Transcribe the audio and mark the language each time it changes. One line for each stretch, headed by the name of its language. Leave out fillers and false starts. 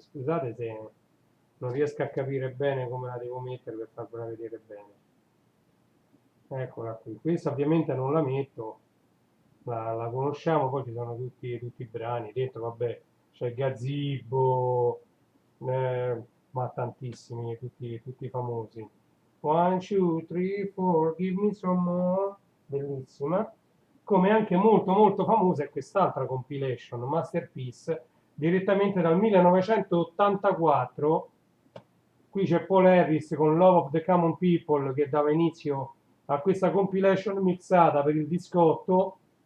Italian: Scusate se non riesco a capire bene come la devo mettere per farvela vedere bene. Eccola qui, questa ovviamente non la metto, la conosciamo, poi ci sono tutti i brani, dentro vabbè c'è il Gazebo, ma tantissimi, tutti famosi.
English: One, two, three, four, give me some more,
Italian: bellissima. Come anche molto molto famosa è quest'altra compilation, Masterpiece, direttamente dal 1984. Qui c'è Paul Harris con Love of the Common People che dava inizio a questa compilation mixata per il discotto.